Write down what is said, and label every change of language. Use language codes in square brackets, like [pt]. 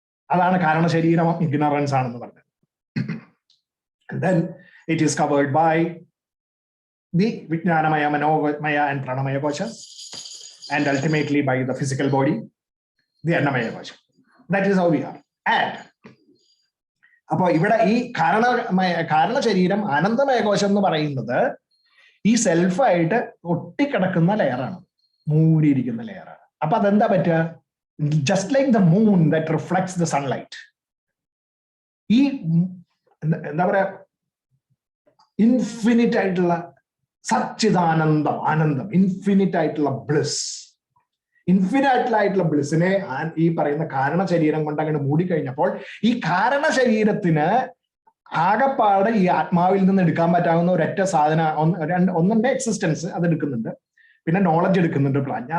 [ml] അതാണ് കാരണശരീരം ഇഗ്നറൻസ് ആണെന്ന് പറഞ്ഞത്. [en] And then it is covered by the Vijnanamaya, Manomaya and Pranamaya Kosha, and ultimately by the physical body, the Annamaya Kosha. That is how we are. [ml] And അപ്പൊ ഇവിടെ ഈ കാരണശരീരം ആനന്ദമയ കോശം എന്ന് പറയുന്നത് ഈ സെൽഫായിട്ട് ഒട്ടിക്കിടക്കുന്ന ലെയറാണ്, മൂടിയിരിക്കുന്ന ലെയറാണ്. അപ്പൊ അതെന്താ പറ്റുക? [en] Just like the moon that reflects the sunlight. [ml] ഈ എന്താ പറയാ, ഇൻഫിനിറ്റ് ആയിട്ടുള്ള സച്ചിദാനന്ദം, ആനന്ദം, ഇൻഫിനിറ്റ് ആയിട്ടുള്ള ബ്ലിസ്, ഇൻഫിനിറ്റ് ആയിട്ടുള്ള ബ്ലിസിനെ ഈ പറയുന്ന കാരണശരീരം കൊണ്ട് അങ്ങനെ മൂടിക്കഴിഞ്ഞപ്പോൾ ഈ കാരണശരീരത്തിന് ആകപ്പാടെ ഈ ആത്മാവിൽ നിന്ന് എടുക്കാൻ പറ്റാവുന്ന ഒരൊറ്റ ഒന്നിന്റെ എക്സിസ്റ്റൻസ് അത് എടുക്കുന്നുണ്ട്, പിന്നെ നോളജ് എടുക്കുന്നുണ്ട് പ്രാജ്ഞ.